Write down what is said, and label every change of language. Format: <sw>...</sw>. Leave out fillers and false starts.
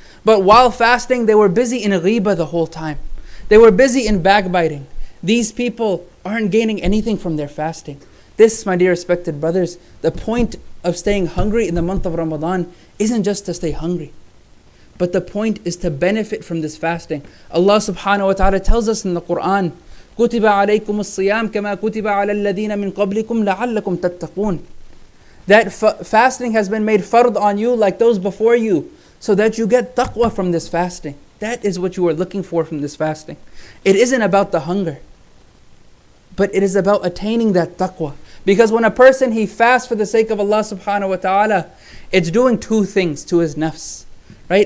<en>But while fasting, they were busy in ghiba the whole time. They were busy in backbiting. These people aren't gaining anything from their fasting. This, my dear respected brothers, the point of staying hungry in the month of Ramadan isn't just to stay hungry, but the point is to benefit from this fasting.</en> <ar>Allah subhanahu wa ta'ala tells us in the Quran, كُتِبَ عَلَيْكُمُ الصِّيَامِ كَمَا كُتِبَ عَلَى الَّذِينَ مِن قَبْلِكُمْ لَعَلَّكُمْ تَتَّقُونَ.</ar> <en>That fasting has been made fard on you like those before you, so that you get taqwa from this fasting. That is what you are looking for from this fasting. It isn't about the hunger, but it is about attaining that taqwa. Because when a person, he fasts for the sake of Allah subhanahu wa ta'ala, it's doing two things to his nafs. Right?</en>